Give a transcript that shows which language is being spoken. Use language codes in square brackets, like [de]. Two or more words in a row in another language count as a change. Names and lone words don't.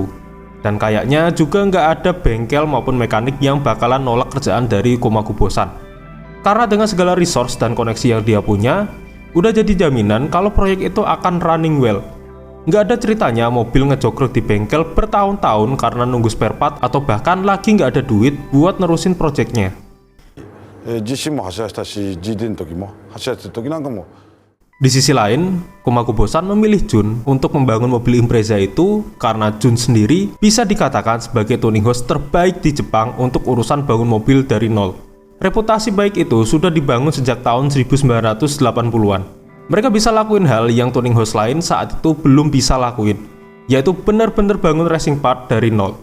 [id] Dan kayaknya juga nggak ada bengkel maupun mekanik yang bakalan nolak kerjaan dari Kumakubo-san. Karena dengan segala resource dan koneksi yang dia punya, udah jadi jaminan kalau proyek itu akan [en] running well. [id] Nggak ada ceritanya mobil ngejogrok di bengkel bertahun-tahun karena nunggu [en] spare part [id] atau bahkan lagi nggak ada duit buat nerusin proyeknya. [ja] 実施も走らせたし GD の時も走らせた時なんかも [id] Di sisi lain, Komakubo-san memilih Jun untuk membangun mobil Impreza itu karena Jun sendiri bisa dikatakan sebagai [en] tuning host [id] terbaik di Jepang untuk urusan bangun mobil dari nol. Reputasi baik itu sudah dibangun sejak tahun 1980-an. Mereka bisa lakuin hal yang [en] tuning host [id] lain saat itu belum bisa lakuin, yaitu benar-benar bangun [en] racing part [id] dari nol.